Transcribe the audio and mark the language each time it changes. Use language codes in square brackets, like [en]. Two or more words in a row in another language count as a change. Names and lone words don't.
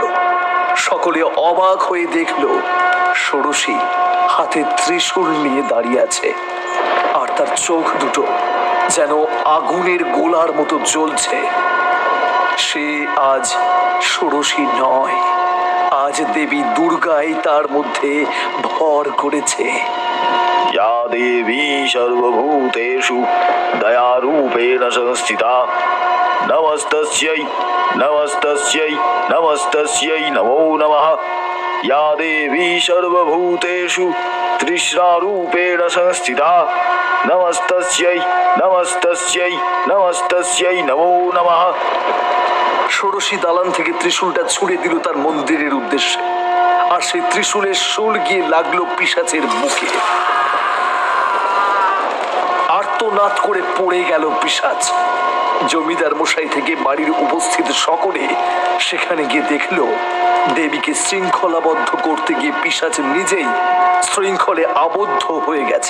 [bn] সকলে অবাক হয়ে দেখল ষোড়শী হাতে ত্রিশূল নিয়ে দাঁড়িয়ে আছে, আর তার চোখ দুটো যেন আগুনের গোলার মতো জ্বলছে। সে আজ ষোড়শী নয়, আজ দেবী দুর্গাই তার মধ্যে ভর করেছে। [sa] या देवी सर्वभूतेषु दयारूपेण संस्थिता नमस्तस्यै नमस्तस्यै नमस्तस्यै नमो नमः। या देवी सर्वभूतेषु तृष्णारूपेण संस्थिता नमस्तस्यै नमस्तस्यै नमस्तस्यै नमो नमः। [bn] ষোড়শী দালান থেকে ত্রিশূলটা ছুঁড়ে দিল তার মন্দিরের উদ্দেশ্যে, আর সেই ত্রিশূলের শূল গিয়ে লাগলো পিশাচের বুকে। আর্তনাদ করে পড়ে গেল পিশাচ। জমিদার মশাই থেকে বাড়ির উপস্থিত সকলে সেখানে গিয়ে দেখলো দেবীকে শৃঙ্খলাবদ্ধ করতে গিয়ে পিশাচ নিজেই শৃঙ্খলে আবদ্ধ হয়ে গেছে।